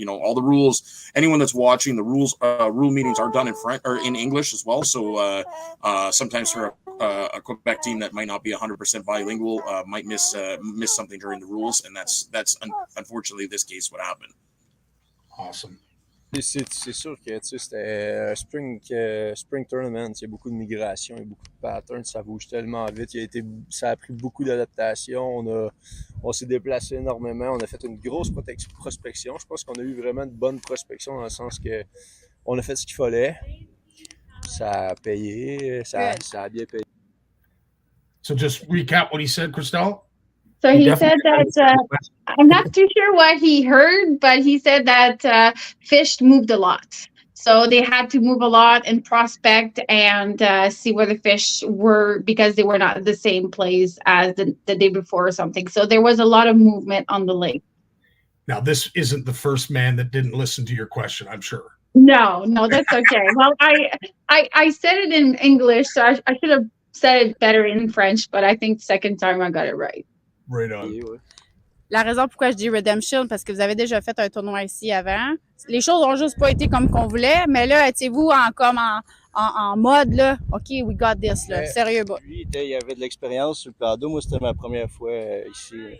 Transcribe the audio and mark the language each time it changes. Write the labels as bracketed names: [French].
[English] All the rules. Anyone that's watching, the rule meetings are done in French or in English as well. So sometimes for a Quebec team that might not be 100% bilingual, might miss something during the rules, and that's unfortunately this case what happened. Awesome. [French] C'est sûr que c'était un spring tournament. Il y a beaucoup de migration, il y a beaucoup de patterns, ça bouge tellement vite. Ça a pris beaucoup d'adaptation. On s'est déplacé énormément. On a fait une grosse prospection. Je pense qu'on a eu vraiment une bonne prospection dans le sens que on a fait ce qu'il fallait. Ça a payé, ça a bien payé. [English] So just recap what he said, Christelle. So he said that I'm not too sure what he heard, but he said that fish moved a lot. So they had to move a lot and prospect and see where the fish were because they were not at the same place as the day before or something. So there was a lot of movement on the lake. Now, this isn't the first man that didn't listen to your question, I'm sure. No, that's okay. Well, I said it in English, so I should have said it better in French, but I think second time I got it right. Right on. [French] La raison pourquoi je dis Redemption, parce que vous avez déjà fait un tournoi ici avant. Les choses ont juste pas été comme qu'on voulait, mais là, étiez-vous en mode, là, [English] OK, we got this, [French] là, sérieux, bas. Lui, il y avait de l'expérience sur le plan d'eau. Moi, c'était ma première fois ici.